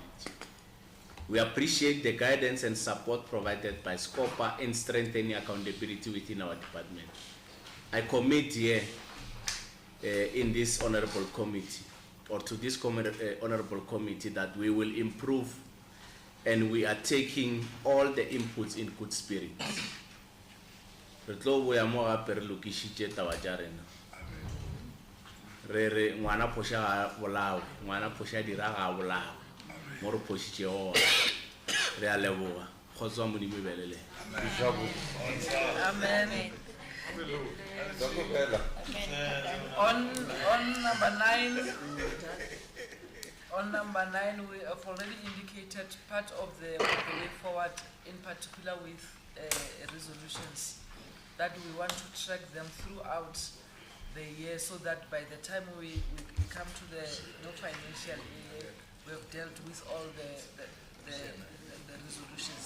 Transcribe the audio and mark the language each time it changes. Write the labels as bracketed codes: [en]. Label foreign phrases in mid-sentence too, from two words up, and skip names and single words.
[en] We appreciate the guidance and support provided by Scopa in strengthening accountability within our department. I commit here in this honorable committee, or to this honorable committee, that we will improve, and we are taking all the inputs in good spirit. [nso] Re tlo boya mo gape re lokišitše taba tša rena. Re re ngwana phoša ga bolawe, ngwana phoša dira ga bolawe, mo re phošitšego re a leboga. Kgotswa Modimo belele. [en] Amen. On number nine, we have already indicated part of the way forward, in particular with resolutions, that we want to track them throughout the year, so that by the time we come to the no financial year, we have dealt with all the resolutions.